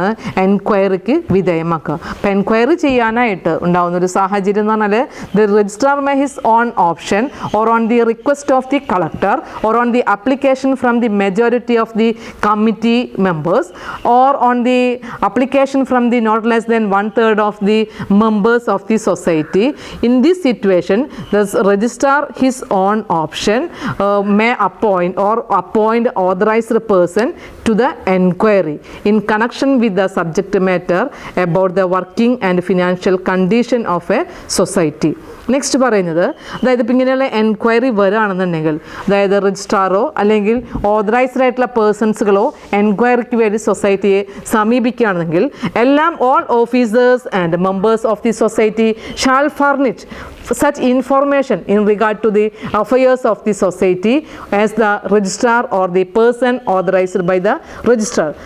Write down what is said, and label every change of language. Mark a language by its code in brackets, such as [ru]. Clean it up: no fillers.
[ml] എന്താണ് എൻക്വയറിക്ക് വിധേയമാക്കുക. അപ്പോൾ എൻക്വയറി ചെയ്യാനായിട്ട് ഉണ്ടാകുന്ന ഒരു സാഹചര്യം എന്ന് പറഞ്ഞാൽ [en] The registrar may his own option or on the request of the collector or on the application from the majority of the committee members or on the application from the not less than 1/3 of the members of the society. In this situation, the registrar his own option may appoint authorized person to the enquiry in connection with the subject matter about the working and financial condition of a society. [ml] Next പറയുന്നത് അതായത് ഇപ്പം ഇങ്ങനെയുള്ള enquiry വരികയാണെന്നുണ്ടെങ്കിൽ അതായത് രജിസ്ട്രാറോ അല്ലെങ്കിൽ authorised ആയിട്ടുള്ള പേഴ്സൺസുകളോ എൻക്വയറിക്ക് വേണ്ടി സൊസൈറ്റിയെ സമീപിക്കുകയാണെങ്കിൽ എല്ലാം [en] All officers and members of the society shall furnish such information in regard to the affairs of the society as the registrar or the person authorized by the registrar.